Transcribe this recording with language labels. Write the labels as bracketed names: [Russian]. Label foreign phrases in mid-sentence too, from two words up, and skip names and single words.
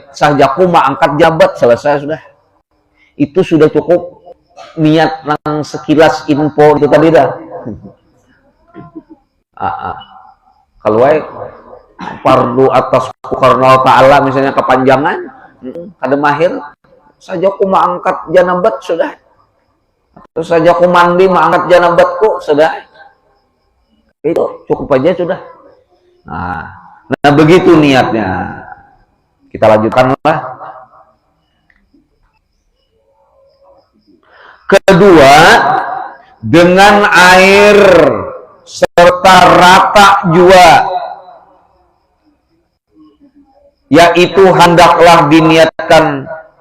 [Banjar] Sahjaku angkat jabat, selesai sudah. Itu sudah cukup niat nang sekilas info itu tadi dah. Kalau fardu atas karena ta'ala misalnya kepanjangan, kada mahir, sahjaku angkat janabat sudah. Terus sahjaku mandi angkat janabatku sudah. Itu cukup aja sudah. Nah begitu niatnya. [Indonesian] Kita lanjutkanlah. [Banjar] Kedua, dengan air serta rata jua, yaitu hendaklah diniatkan.